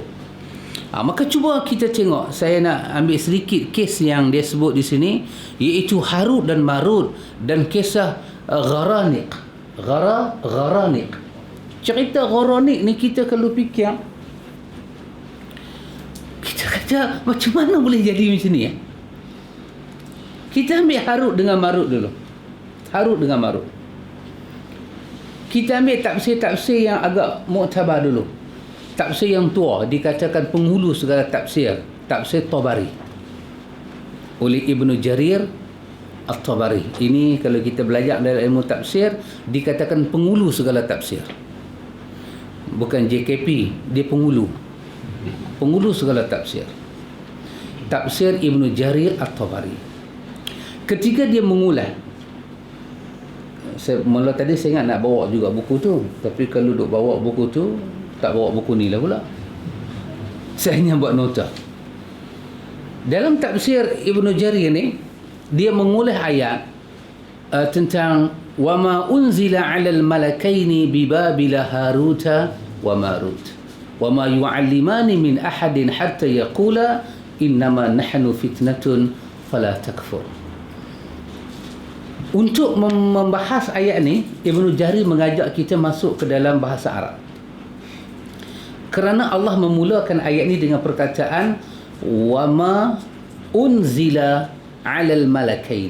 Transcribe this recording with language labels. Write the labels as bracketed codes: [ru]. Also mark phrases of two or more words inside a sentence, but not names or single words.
[ms] Maka cuba kita tengok, saya nak ambil sedikit kes yang dia sebut di sini, iaitu Harut dan Marut dan kisah Gharanik. Cerita Gharanik ni kita kalau fikir, kita kata macam mana boleh jadi macam ni ya? Kita ambil Harut dengan Marut dulu. Harut dengan Marut. Kita ambil tafsir-tafsir yang agak muktabar dulu. Tafsir yang tua, dikatakan penghulu segala tafsir. Tafsir Tabari. Oleh Ibnu Jarir At-Tabari. Ini kalau kita belajar dalam ilmu tafsir, dikatakan penghulu segala tafsir. Bukan JKP, dia penghulu. Penghulu segala tafsir. Tafsir Ibnu Jarir At-Tabari. Ketika dia mengulas, mula tadi saya ingat nak bawa juga buku tu, tapi kalau duk bawa buku tu tak bawa buku ni lah pula. Saya hanya buat nota. Dalam tafsir Ibnu Jarir ni, dia mengulas ayat tentang [ar] وما أنزل على الملكين ببابل هاروت وماروت وما يعلمان من أحد حتى يقولا إنما نحن فتنة فلا تكفر. [ms] Untuk membahas ayat ni, Ibnu Jarir mengajak kita masuk ke dalam bahasa Arab. Kerana Allah memulakan ayat ni dengan perkataan [ar] وما أنزل على الملكين.